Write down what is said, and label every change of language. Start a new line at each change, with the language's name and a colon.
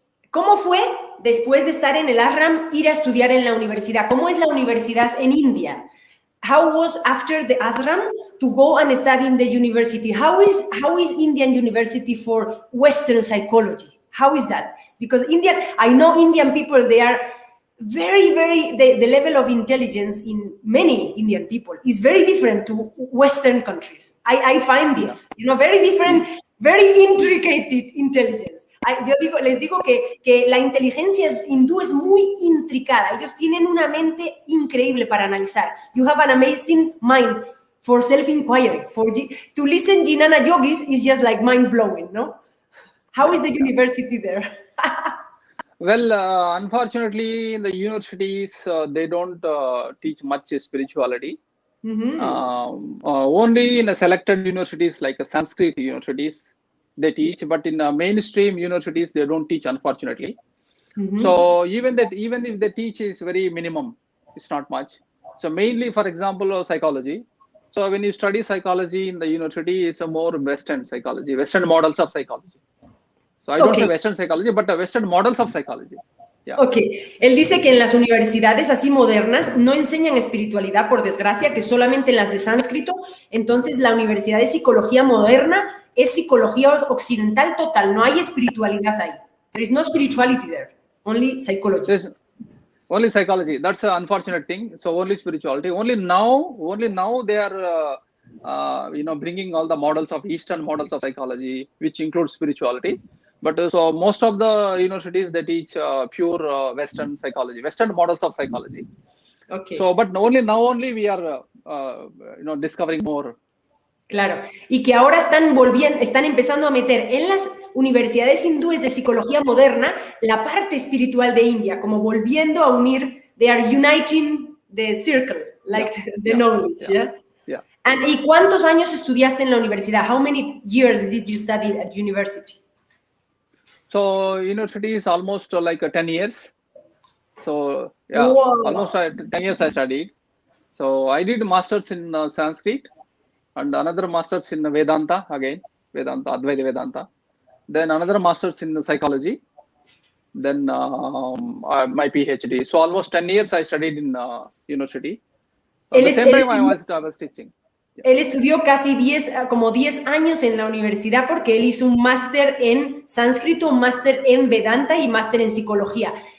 Spanish: ¿cómo fue, después de estar en el ashram, ir a estudiar en la universidad? ¿Cómo es la universidad en India?
English: How was after the ashram to go and study in the university? How is Indian university for Western psychology? How is that? Because I know Indian people, they are very, very, the level of intelligence in many Indian people is very different to Western countries. I find this, very different, very intricate intelligence.
Spanish: Les digo que la inteligencia hindú es muy intricada. Ellos tienen una mente increíble para analizar.
English: You have an amazing mind for self-inquiry. To listen Jnana yogis is just like mind-blowing, no? How is the university there? Well, unfortunately, in the universities, they don't teach much spirituality. Only in a selected universities like Sanskrit universities, they teach, but in mainstream universities, they don't teach, unfortunately. So even if they teach, is very minimum. It's not much. So mainly, for example, psychology. So when you study psychology in the university, it's a more Western psychology, Western models of psychology. So I don't say Western psychology, but Western models of psychology. Yeah.
Spanish: Ok, él dice que en las universidades así modernas no enseñan espiritualidad, por desgracia, que solamente en las de sánscrito. Entonces la universidad de psicología moderna es psicología occidental total, no hay espiritualidad ahí.
English: There is no spirituality there, only psychology. There's only psychology. That's an unfortunate thing. So only spirituality. Only now they are bringing all the models of Eastern models of psychology, which includes spirituality. But so most of the universities, they teach pure Western psychology, Western models of psychology. Okay. So, but only we are, discovering more.
Spanish: Claro, y que ahora están empezando a meter en las universidades hindúes de psicología moderna la parte espiritual de India, como volviendo a unir,
English: they are uniting the circle, like the knowledge, yeah?
Spanish: ¿Y cuántos años estudiaste en la universidad?
English: How many years did you study at university? So university is almost like 10 years. So yeah, Wow. almost 10 years I studied. So I did masters in Sanskrit and another masters in Vedanta, again, Vedanta, Advaita Vedanta. Then another masters in psychology. Then my PhD. So almost 10 years I studied in university. At the same time I was teaching.
Spanish: Él estudió casi como 10 años en la universidad porque él hizo un máster en sánscrito, un máster en Vedanta y máster en psicología.